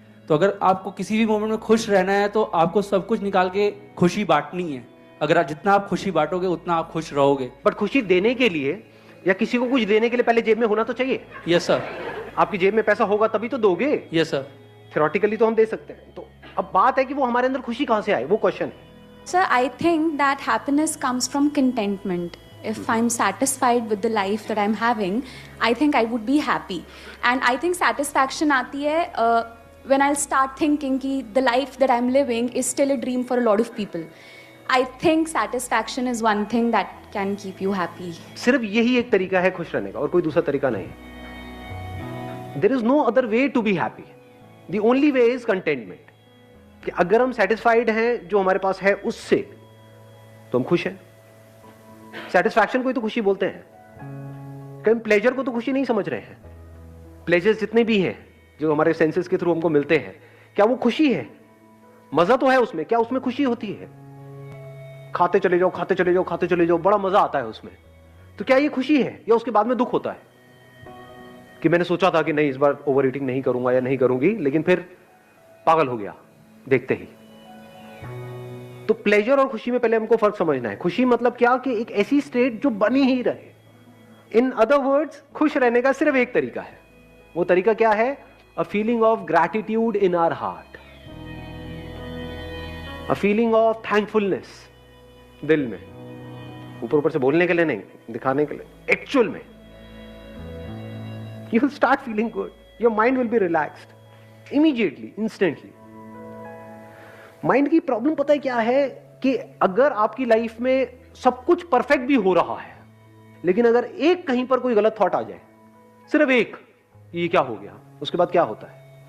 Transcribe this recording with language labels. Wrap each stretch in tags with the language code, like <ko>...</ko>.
<hi>तो अगर आपको किसी भी मोमेंट में खुश रहना है तो आपको सब कुछ निकाल के खुशी बांटनी है। अगर जितना आप खुशी बांटोगे उतना आप खुश रहोगे। बट खुशी देने के लिए या किसी को कुछ देने के लिए पहले जेब में होना तो चाहिए।</hi> <en>Yes sir.</en> <hi>आपकी जेब में पैसा होगा तभी तो दोगे।</hi> <en>Yes sir.</en> <hi>थ्योरेटिकली तो हम दे सकते हैं, तो अब बात है कि वो हमारे अंदर खुशी कहां से आए, वो question.</hi> <en>Sir, I think that happiness comes from contentment. If I'm satisfied with the life that I'm having, I think I would be happy. And I think satisfaction</en> <hi>आती है</hi> <en>when I'll start thinking</en> <hi>कि</hi> <en>the life that I'm living is still a dream for a lot of people. I think satisfaction is one thing that can keep you happy.</en> <hi>सिर्फ यही एक तरीका है खुश रहने का और कोई दूसरा तरीका नहीं।</hi> <en>There is no other way to be happy. The only way is contentment.</en> <hi>कि अगर हम सेटिस्फाइड हैं जो हमारे पास है उससे, तो हम खुश हैं। सेटिस्फैक्शन को ही तो खुशी बोलते हैं। कहीं प्लेजर को तो खुशी नहीं समझ रहे हैं। प्लेजर्स जितने भी हैं जो हमारे सेंसेस के थ्रू हमको मिलते हैं, क्या वो खुशी है? मजा तो है उसमें, क्या उसमें खुशी होती है? खाते चले जाओ, खाते चले जाओ, खाते चले जाओ, बड़ा मजा आता है उसमें। तो क्या ये खुशी है या उसके बाद में दुख होता है कि मैंने सोचा था कि नहीं इस बार ओवर ईटिंग नहीं करूंगा या नहीं करूंगी, लेकिन फिर पागल हो गया देखते ही। तो प्लेजर और खुशी में पहले हमको फर्क समझना है। खुशी मतलब क्या कि एक ऐसी स्टेट जो बनी ही रहे।</hi> <en>in other words,</en> <hi>खुश रहने का सिर्फ एक तरीका है। वो तरीका क्या है?</hi> <en>a feeling of gratitude in our heart, a feeling of thankfulness</en> <hi>दिल में, ऊपर ऊपर से बोलने के लिए नहीं, दिखाने के लिए। एक्चुअल में</hi> <en>you will start feeling good, your mind will be relaxed immediately, instantly.</en> <hi>Mind की प्रॉब्लम पता है क्या है कि अगर आपकी लाइफ में सब कुछ परफेक्ट भी हो रहा है, लेकिन अगर एक कहीं पर कोई गलत थॉट आ जाए, सिर्फ एक, ये क्या हो गया, उसके बाद क्या होता है?</hi>